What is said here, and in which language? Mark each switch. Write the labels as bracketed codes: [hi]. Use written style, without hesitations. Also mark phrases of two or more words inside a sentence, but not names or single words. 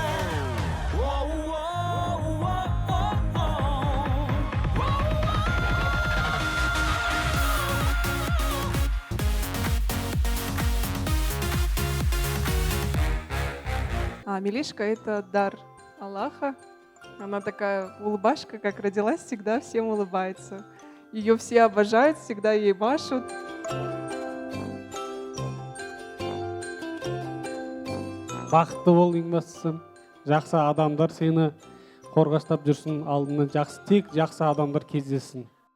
[ru] Милишка — это дар Аллаха. Она такая улыбашка, как родилась, всегда всем улыбается. Ее все обожают, всегда ей машут. [kk] Бақытты бол ең бастысы. Жақсы адамдар сені қорғаштап жүрсін, алдына тек жақсы адамдар кездесін.